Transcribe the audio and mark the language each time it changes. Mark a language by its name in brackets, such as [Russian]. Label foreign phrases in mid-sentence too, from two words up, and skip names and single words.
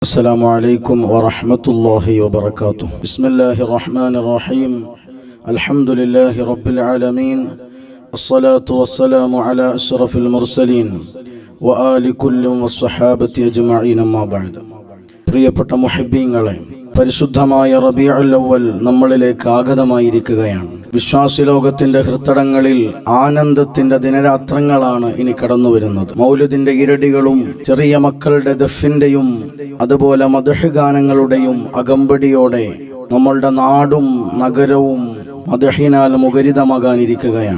[Arabic] السلام عليكم ورحمة الله وبركاته. بسم الله الرحمن الرحيم. الحمد لله رب العالمين. الصلاة والسلام على أشرف المرسلين وآل كل والصحابة أجمعين ما بعد. [Malayalam] പ്രിയപ്പെട്ട മുഹബ്ബീങ്ങളെ, പരിശുദ്ധമായ റബീഉൽ അവ്വൽ നമ്മളിലേക്ക് ആഗതമായിരിക്കുകയാണ്. വിശ്വാസി ലോകത്തിന്റെ ഹൃത്തടങ്ങളിൽ ആനന്ദത്തിന്റെ ദിനരാത്രങ്ങളാണ് ഇനി കടന്നു വരുന്നത്. മൗലിദിന്റെ ഇരടികളും ചെറിയ മക്കളുടെ ദഫിന്റെയും അതുപോലെ മദ്ഹ് ഗാനങ്ങളുടെയും അകമ്പടിയോടെ നമ്മളുടെ നാടും നഗരവും മദ്ഹിനാൽ മുഖരിതമാകാനിരിക്കുകയാണ്.